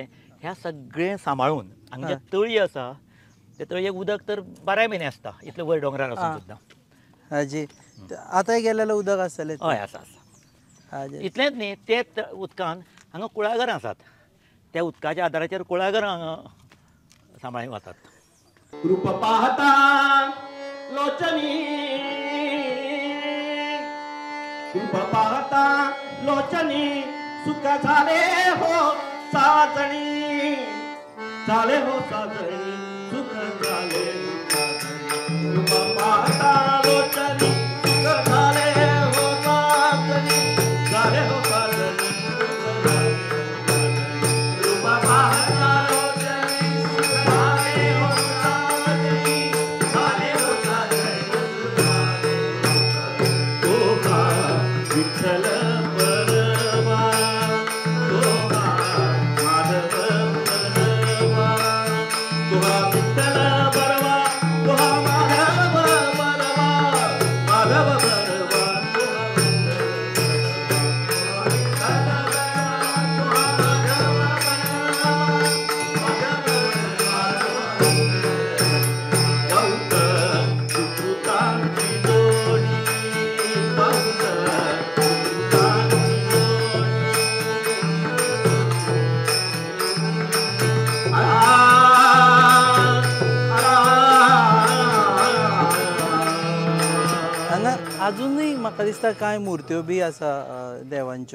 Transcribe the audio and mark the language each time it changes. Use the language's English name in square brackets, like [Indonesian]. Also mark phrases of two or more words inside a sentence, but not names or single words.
[Konkani] ह्या सगळें सांबाळून हांगा जे तळी आसा ते तळयेक उदक तर 12 म्हयने आसता इतले वयर डोंगरार आसून सुद्दां. हाजी आतांय गेल्यार उदक आसतलें. हय आसा आसा. हाजी इतलेंच न्ही तेच उदकान हांगा कुळागरां आसात. त्या उदकाच्या आदाराचेर कुळागरां हांगा सांबाळीं वतात. [Marathi] रूप पाहता लोचनी रूप पाहता लोचनी सुख झाले हो साजणी झाले हो साजणी सुख झाले हो साजणी. रूप पाहता लोचनी सुख झाले हो साजणी झाले हो साजणी सुख झाले हो साजणी. रूप पाहता लोचनी सुख झाले हो साजणी झाले हो साजणी सुख झाले हो साजणी. तोहा विठ्ठल परवा तोहा माधव परवा तोहा विठ्ठल परवा तोहा माधव परवा माधव परवा तोहा बहुत सुकृतांची जोडी बहुत सुकृतांची [Konkani] हांगा अजूनय म्हाका दिसता कांय मुर्त्यो बी आसा देवांच्यो.